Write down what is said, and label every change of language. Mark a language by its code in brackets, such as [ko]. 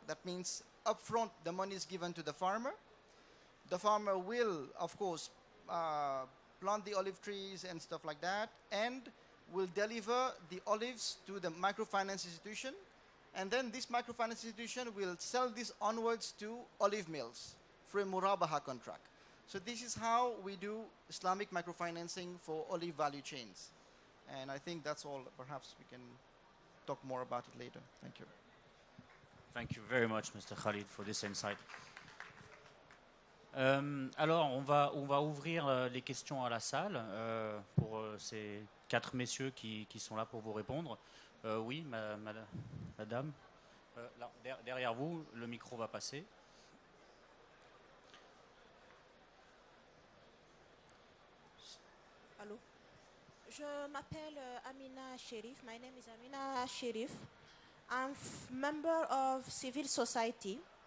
[en] That means upfront the money is given to the farmer. The farmer will, of course, plant the olive trees and stuff like that, and will deliver the olives to the microfinance institution, and then this microfinance institution will sell this onwards to olive mills for a murabaha contract. So this is how we do Islamic microfinancing for olive value chains. And I think that's all. Perhaps we can talk more about it later. Thank you. Thank you very much, Mr. Khalid, for this insight. [fr] Alors, on va ouvrir les questions à la salle pour ces 4 messieurs qui sont là pour vous répondre. Oui, madame. Là, derrière vous, le micro va passer. Allô. Je m'appelle Amina Sherif. [en] My name is Amina Sherif. I'm member of civil society.